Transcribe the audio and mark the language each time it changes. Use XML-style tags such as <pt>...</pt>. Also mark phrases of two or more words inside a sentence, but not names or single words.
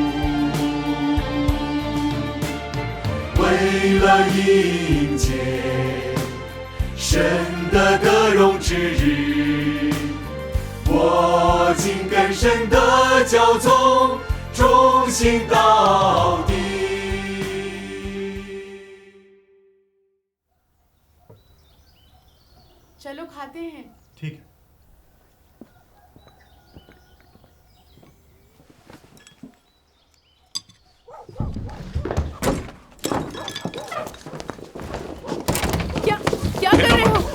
<zh>为了迎接神的得荣之日，我竟跟神的教宗忠心到底。</zh> <hi>चलो खाते हैं। ठीक है। क्या कर रहे हो?</hi>